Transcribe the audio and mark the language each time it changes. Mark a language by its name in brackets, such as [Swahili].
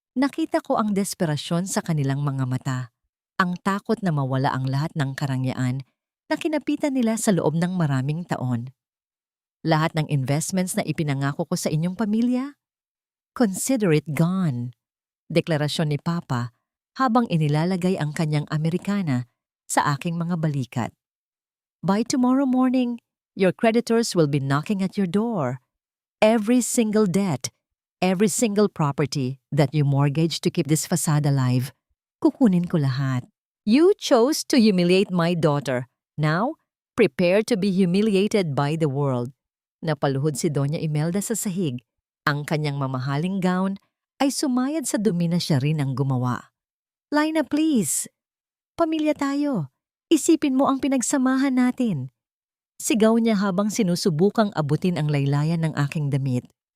[Filipino] Nakita ko ang desperasyon sa kanilang mga mata, ang takot na mawala ang lahat ng karangyaan na kinapitan nila sa loob ng maraming taon. Lahat ng investments na ipinangako ko sa inyong pamilya, [English] consider it gone. [Filipino] Deklarasyon ni Papa habang inilalagay ang kanyang Amerikana sa aking mga balikat. [English] By tomorrow morning, your creditors will be knocking at your door. Every single debt, every single property that you mortgaged to keep this facade alive, [Filipino] kukunin ko lahat. [English] You chose to humiliate my daughter. Now, prepare to be humiliated by the world. [Filipino] Napaluhod si Doña Imelda sa sahig. Ang kanyang mamahaling gown ay sumayad sa dumi na siya rin ang gumawa. Lina, please. Pamilya tayo. Isipin mo ang pinagsamahan natin. Sigaw niya habang sinusubukang abutin ang laylayan ng aking damit.